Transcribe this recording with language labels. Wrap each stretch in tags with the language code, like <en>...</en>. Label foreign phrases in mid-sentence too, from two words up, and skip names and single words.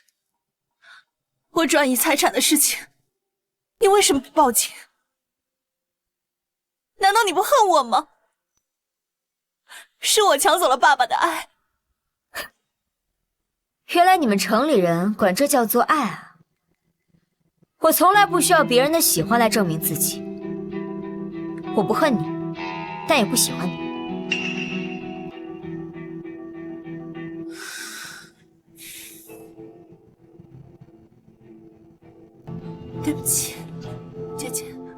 <zh>我轉移財產的事情，你為什麼不報警？難道你不恨我嗎？是我搶走了爸爸的愛。原來你們城裡人管這叫做愛啊！我從來不需要別人的喜歡來證明自己。我不恨你，但也不喜歡你。对不起，姐姐。</zh>